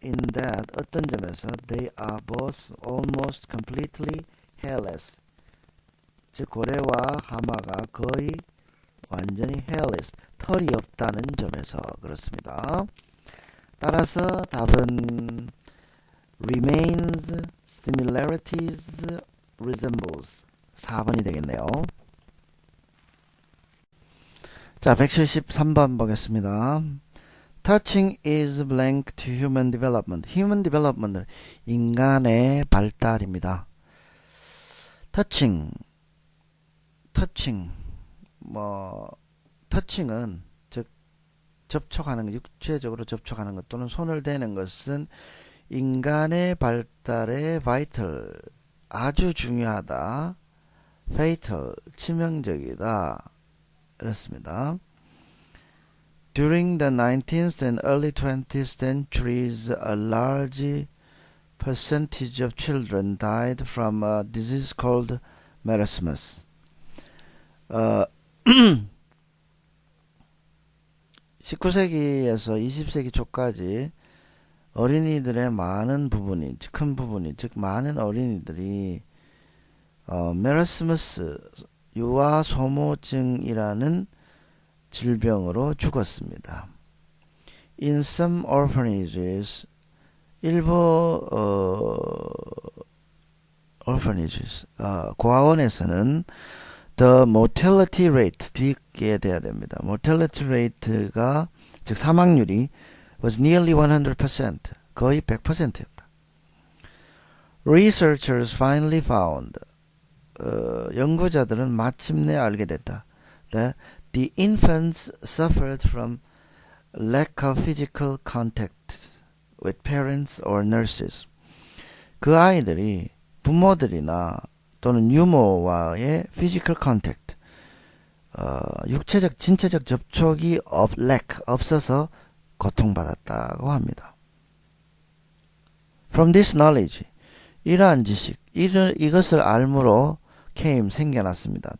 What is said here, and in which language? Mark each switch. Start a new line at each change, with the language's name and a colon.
English: In that,
Korean: 어떤 점에서
English: they are both almost completely hairless.
Korean: 즉 고래와 하마가 거의 완전히 hairless, 털이 없다는 점에서 그렇습니다. 따라서 답은 remains, similarities, resembles 4번이 되겠네요. 자, 173번 보겠습니다.
English: Touching is blank to human development.
Korean: Human development은 인간의 발달입니다. touching, touching은 즉 접촉하는 것, 육체적으로 접촉하는 것 또는 손을 대는 것은 인간의 발달에 vital, 아주 중요하다, fatal, 치명적이다, 이렇습니다.
English: During the 19th and early 20th centuries, a large percentage of children died from a disease called marasmus.
Korean: 19세기에서 20세기 초까지 어린이들의 많은 부분이, 큰 부분이, 즉 많은 어린이들이 메라스무스, 유아소모증이라는 질병으로 죽었습니다.
English: In some orphanages, 일부 orphanages, 고아원에서는 the mortality rate,
Korean: 뒤에 돼야 됩니다.
English: mortality rate가,
Korean: 즉 사망률이
English: was nearly 100%,
Korean: 거의 100%였다.
English: Researchers finally found,
Korean: 연구자들은 마침내 알게 됐다.
English: that the infants suffered from lack of physical contact with parents or nurses.
Korean: 그 아이들이 부모들이나 또는 유모와의
English: physical contact,
Korean: 육체적, 신체적 접촉이 없어서 고통받았다고 합니다.
English: From this knowledge,
Korean: 이러한 지식, 이것을 알므로 came, 생겨났습니다.